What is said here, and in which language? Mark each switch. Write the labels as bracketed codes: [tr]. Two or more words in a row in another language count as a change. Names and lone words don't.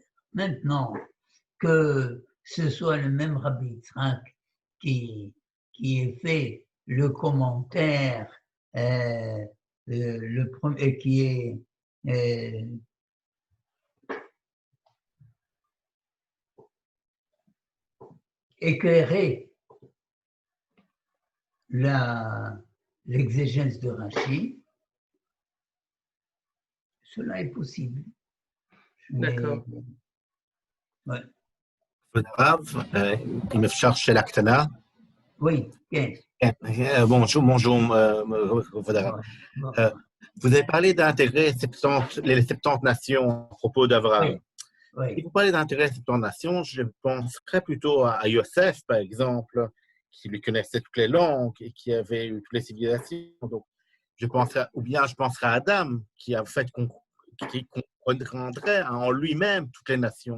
[fr] Maintenant, que ce soit le même Rabbi Yitzhak qui ait fait le commentaire, le premier, qui est éclairé l'exégèse de Rashi, cela est possible. D'accord. Ouais. [he] הרב, אם אפשר שאלה קטנה. [fr] Oui, כן. [he] Bonjour, כבוד הרב. [fr] Vous avez parlé d'intégrer les 70 nations à propos d'Abraham. Oui. Oui. Si vous parlez d'intégrer les 70 nations, je penserais plutôt à Yosef, par exemple, qui lui connaissait toutes les langues et qui avait eu toutes les civilisations. Donc, je penserais à Adam, qui comprendrait en lui-même toutes les nations.